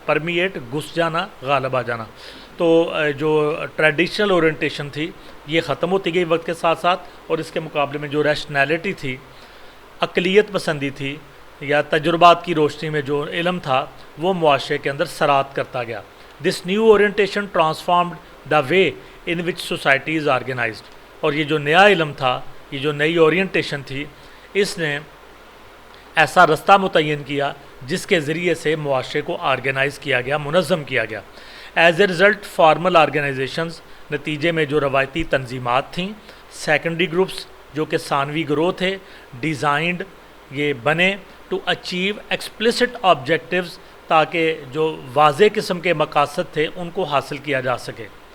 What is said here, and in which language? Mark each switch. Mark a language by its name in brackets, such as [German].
[Urdu] Permit, گھس جانا, غالب آ جانا. تو جو ٹریڈیشنل اورینٹیشن تھی یہ ختم ہوتی گئی وقت کے ساتھ ساتھ, اور اس کے مقابلے میں جو ریشنیلٹی تھی, عقلیت پسندی تھی, یا تجربات کی روشنی میں جو علم تھا, وہ معاشرے کے اندر سرات کرتا گیا. [English] This new orientation transformed the way in which society is organised. [Urdu] اور یہ جو نیا علم تھا, یہ جو نئی اورینٹیشن تھی, اس نے ایسا رستہ متعین کیا جس کے ذریعے سے معاشرے کو آرگنائز کیا گیا, منظم کیا گیا. [English] as a result formal organisations, [Urdu] نتیجے میں جو روایتی تنظیمات تھیں, سیکنڈری گروپس جو کہ ثانوی گروہ تھے, ڈیزائنڈ, یہ بنے [English] to achieve explicit objectives, [Urdu] تاکہ جو واضح قسم کے مقاصد تھے ان کو حاصل کیا جا سکے.